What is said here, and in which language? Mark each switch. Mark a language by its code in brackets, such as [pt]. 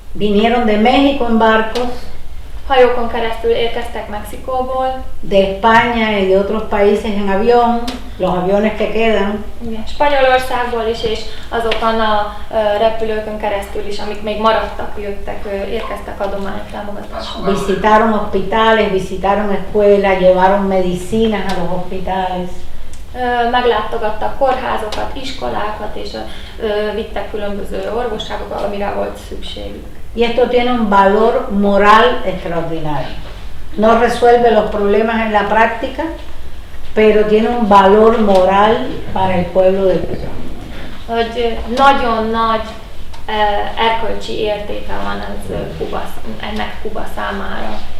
[es] Vinieron de México en barcos, [hu] hajókon keresztül érkeztek Mexikóból, [es] de España y de otros países en avión, los aviones que quedan. [hu] Spanyolországból is, és azokon a repülőkön keresztül is, amik még maradtak, érkeztek adományok, támogatások. [es] Visitaron hospitales, visitaron escuelas, llevaron medicinas a los hospitales. [hu] Meglátogattak kórházokat, iskolákat, és vittek különböző orvosságokba, amire volt szükségük. [es] Y esto tiene un valor moral extraordinario. No resuelve los problemas en la práctica, pero tiene un valor moral para el pueblo de Cuba. [hu] Hogy nagyon nagy erkölcsi értéke van ennek Kuba számára.